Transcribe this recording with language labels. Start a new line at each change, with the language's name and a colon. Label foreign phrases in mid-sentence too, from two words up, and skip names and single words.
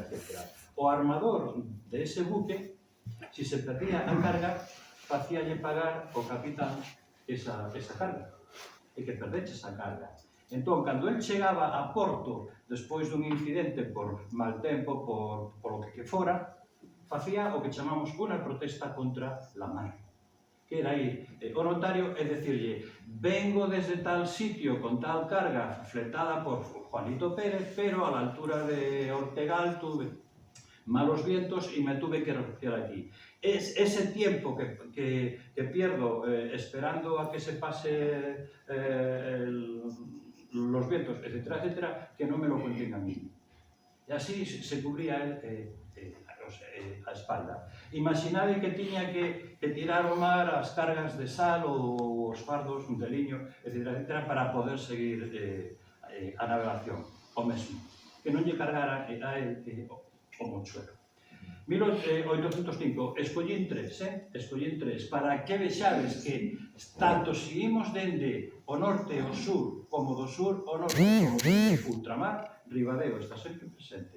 Galician: O armador de ese buque, se se perdía a carga, facíalle pagar o capitán esa carga, e que perdeche esa carga. Entón, cando el chegaba a porto, despois dun incidente por mal tempo, por o que fora, facía o que chamamos unha protesta contra la mar. Que era ir o notario e decirlle:
Spanish: vengo desde tal sitio con tal carga fletada por Juanito Pérez, pero a la altura de Ortegal tuve malos vientos y me tuve que refugiar aquí. Es ese tiempo que pierdo esperando a que se pase los vientos, etcétera, que no me lo cuenten a mí.
Galician: E así se cubría él a espalda. Imaginade que tiña que tirar ao mar as cargas de sal ou os fardos de liño, etcétera, para poder seguir a navegación, o mesmo. Que non lle cargara a él o mochuelo. 1805, escollín tres, para que vexades que tanto se imos dende o norte ao sur, como do sur ao norte, como dende ultramar, Ribadeo está sempre presente.